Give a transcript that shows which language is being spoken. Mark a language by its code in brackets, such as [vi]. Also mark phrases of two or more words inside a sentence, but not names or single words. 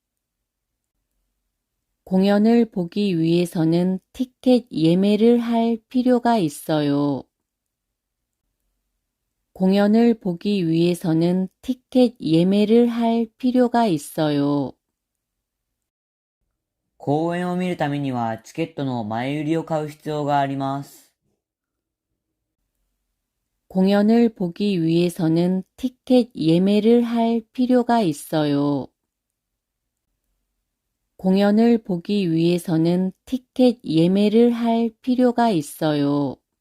[ko] 공연을 보기 위해서는 티켓 예매를 할 필요가 있어요. 공연을 보기 위해서는 티켓 예매를 할 필요가 있어요. [ja] 公演を見るためにはチケットの前売りを買う必要があります。 [ko] 공연을 보기 위해서는 티켓 예매를 할 필요가 있어요. 공연을 보기 위해서는 티켓 예매를 할 필요가 있어요.